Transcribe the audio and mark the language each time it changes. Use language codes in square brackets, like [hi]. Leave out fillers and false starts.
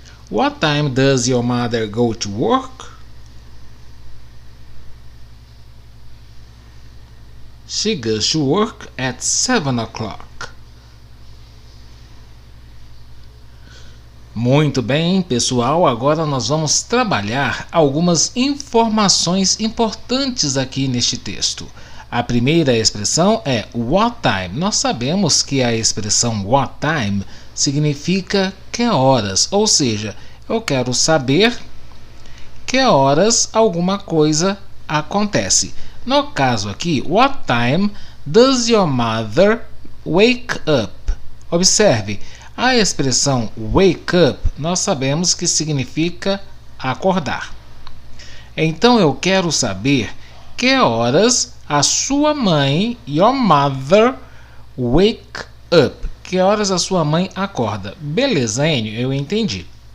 [en] What time does your mother go to work? She goes to work at 7 o'clock. [pt] Muito bem, pessoal, agora nós vamos trabalhar algumas informações importantes aqui neste texto. A primeira expressão é what time. Nós sabemos que a expressão what time significa que horas, ou seja, eu quero saber que horas alguma coisa acontece. No caso aqui, [en] what time does your mother wake up? [pt] Observe, a expressão wake up nós sabemos que significa acordar. Então eu quero saber que horas a sua mãe, [en] your mother, wake up. [pt] Que horas a sua mãe acorda? Beleza, Enio, eu entendi.